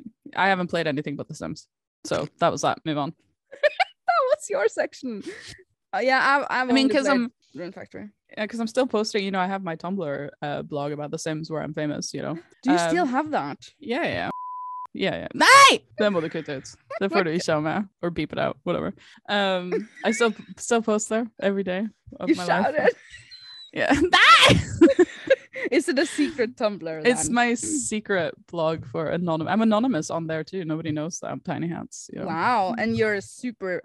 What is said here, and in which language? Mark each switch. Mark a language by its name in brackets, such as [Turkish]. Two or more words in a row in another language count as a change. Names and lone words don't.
[English] I haven't played anything but The Sims. So that was that. Move on. That was your section. I mean, because I'm Rune Factory. Yeah, because I'm still posting. You know, I have my Tumblr blog about The Sims where I'm famous. You know. Do you still have that? Yeah. Nej! [Norwegian] Den må du kutte ut. Det får du ikke ha med. [English] Or beep it out. Whatever. I still post there every day of my life. Shouted. Yeah. Nej! Is it a secret Tumblr then? It's my secret blog for anonymous. I'm anonymous on there too. Nobody knows that I'm Tinyhats. You know? Wow. And you're super.